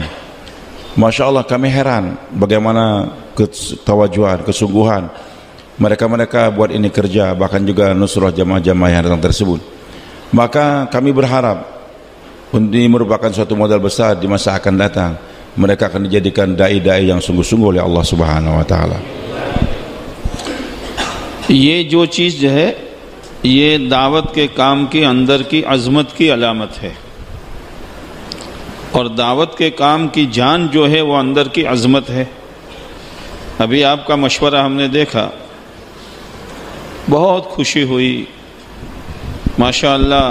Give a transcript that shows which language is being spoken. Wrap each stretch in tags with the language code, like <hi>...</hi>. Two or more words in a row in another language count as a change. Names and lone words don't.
<ar>ما شاء الله,</ar> <id>kami heran bagaimana ketawajuan, kesungguhan mereka buat ini kerja, bahkan juga nusrah jamaah-jamaah yang datang tersebut. Maka kami berharap ini merupakan suatu modal besar di masa akan datang. Mereka akan dijadikan dai-dai yang sungguh-sungguh oleh</id> <ar>الله سبحانه وتعالى.</ar> <ur>یہ جو چیز جو ہے، یہ دعوت کے کام کے اندر کی عظمت کی علامت ہے، اور دعوت کے کام کی جان جو ہے وہ اندر کی عظمت ہے۔ ابھی آپ کا مشورہ ہم نے دیکھا، بہت خوشی ہوئی ماشاءاللہ۔</ur>